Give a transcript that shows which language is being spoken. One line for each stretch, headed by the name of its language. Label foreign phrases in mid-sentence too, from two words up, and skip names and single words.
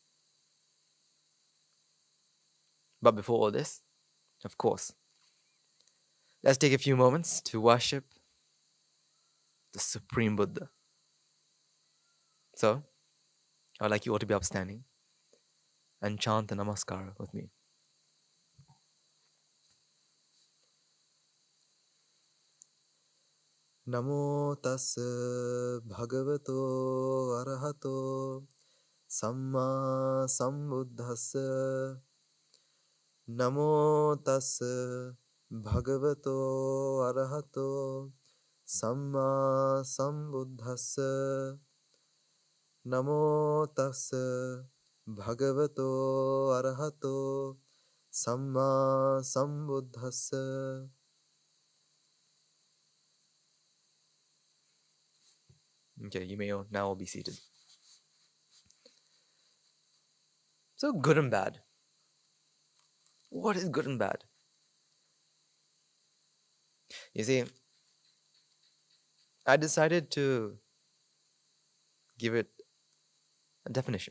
English: But before all this, of course, let's take a few moments to worship the Supreme Buddha. So, I'd like you all to be upstanding and chant the Namaskara with me.
Pali: Namo tassa bhagavato arahato samma sambuddhassa. Namo tassa bhagavato arahato samma sambuddhassa. Namo tassa bhagavato arahato samma sambuddhassa.
English: Okay, you may now all be seated. So, good and bad. What is good and bad? You see, I decided to give it a definition.